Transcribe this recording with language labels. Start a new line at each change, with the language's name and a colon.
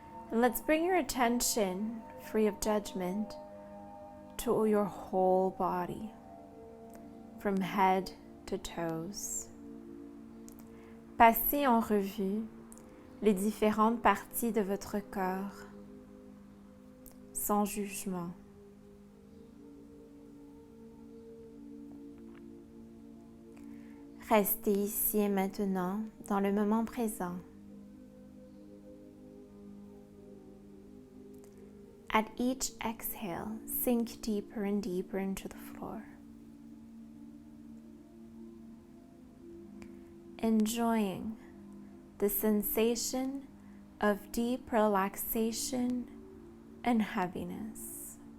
English: And let's bring your attention, free of judgment, to your whole body, from head to toes.
French: Passez en revue les différentes parties de votre corps, sans jugement. Restez ici et maintenant, dans le moment présent.
English: At each exhale, sink deeper and deeper into the floor. Enjoying the sensation of deep relaxation and heaviness.